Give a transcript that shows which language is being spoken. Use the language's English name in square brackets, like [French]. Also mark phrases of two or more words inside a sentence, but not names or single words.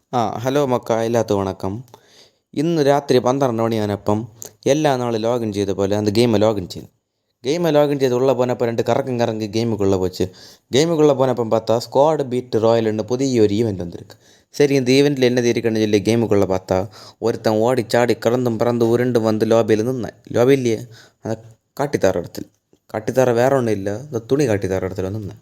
[Malayalam] ഹലോ മക്ക, എല്ലാത്തും വണക്കം. ഇന്ന് രാത്രി 12 മണിയാനപ്പം എല്ലാ നാളും ലോഗിൻ ചെയ്ത പോലെ [Tamil] அந்த கேமை லாகின் செய்து உள்ளே போனப்போ 2 கறங்கி கேமுக்குள்ளே போச்சு. கேமுக்குள்ளே போனப்போ பார்த்தா ஸ்குவாட் பீட் ராயல்னு புதிய ஒரு ஈவெண்ட் வந்திருக்கு. சரி, இந்த ஈவெண்ட்டில் என்னது இருக்குன்னு சொல்லி கேமுக்குள்ளே பார்த்தா ஒருத்தன் ஓடி சாடி கறந்தும் பறந்து உருண்டு வந்து லாபியில் நின்னேன். லாபியிலேயே அந்த காட்டித்தார இடத்துல காட்டித்தார வேற ஒன்றும் இல்லை, இந்த துணி காட்டித்தார இடத்துல நின்னேன்.